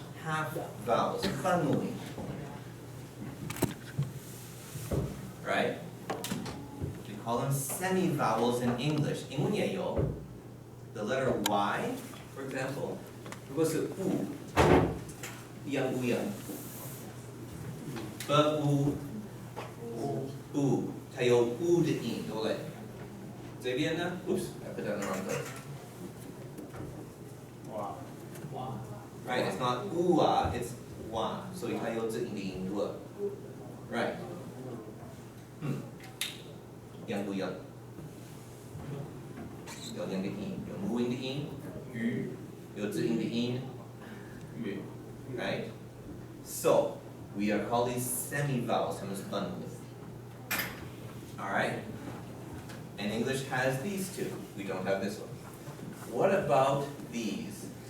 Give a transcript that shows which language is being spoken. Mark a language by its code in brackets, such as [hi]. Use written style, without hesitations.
[en] half vowels, 半母音 right? We call them semi-vowels in English. [zh] 英文也有 [en] the letter Y, for example. [zh] 如果是 u, 一样不一样 ？u, 它有 u 的音，对不对？这边呢 [en] ？Oops, I put that in the wrong place. Right, it's not ua, it's wa. [zh] 所以它有这音的音 [en] w. Right. [zh] 一样不一样？有两个音，有母音的音，语，有子音的音，语 ，right? [en] So we are called these semi-vowels. [zh] 它们是半母音。 [en] All right. And English has these two. We don't have this one. What about these?